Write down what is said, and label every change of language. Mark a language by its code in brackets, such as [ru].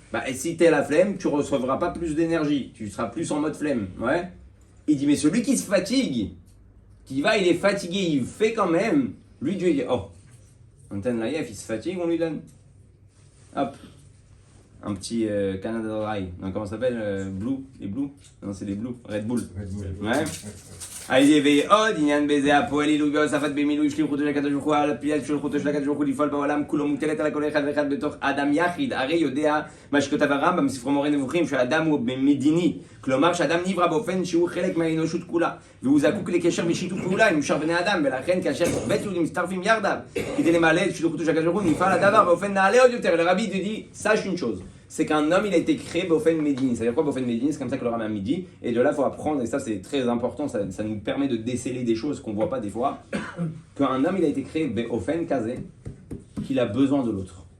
[fr] Bah, et si t'es la flemme, tu recevras pas plus d'énergie. Tu seras plus en mode flemme, ouais. Il dit, mais celui qui se fatigue, qui va, il est fatigué, il fait quand même. Lui, Dieu, il dit, oh, Anten Laïef, il se fatigue, on lui donne. Hop. Un petit Canada Dry. Non, comment ça s'appelle Blue. Les Blue. Non, c'est les Blue. Red Bull. Ouais. Allez, veille [he] עוד עניין בזה הפועל עילוי והוספת במילוי שליחותו של הקדוש ברוך הוא על פי שליחותו של הקדוש ברוך הוא לפעול בעולם כולו מוטלת על כל אחד ואחד בתוך אדם יחיד. הרי יודע מה שכותב הרמב"ם בספרו מורה נבוכים שהאדם הוא מדיני, כלומר שאדם נברא באופן שהוא חלק מהאנושות כולה והוא זקוק לקשר ושיתוף פעולה עם שאר בני אדם, ולכן כאשר בית יהודים מצטרפים יחדיו כדי למלא את שליחותו של הקדוש ברוך הוא נפעל הדבר באופן נעלה עוד יותר. [fr] Le rabbi dit, sache une chose, c'est qu'un homme il a été créé [he] באופן מדיני. [fr] C'est-à-dire quoi [he] באופן מדיני? [fr] C'est comme ça que le Rambam dit, et de là il faut apprendre, et ça c'est très important, ça nous permet de déceler des choses qu'on voit pas des fois, qu'un homme il a été créé [he] באופן כזה [fr] qu'il a besoin de l'autre.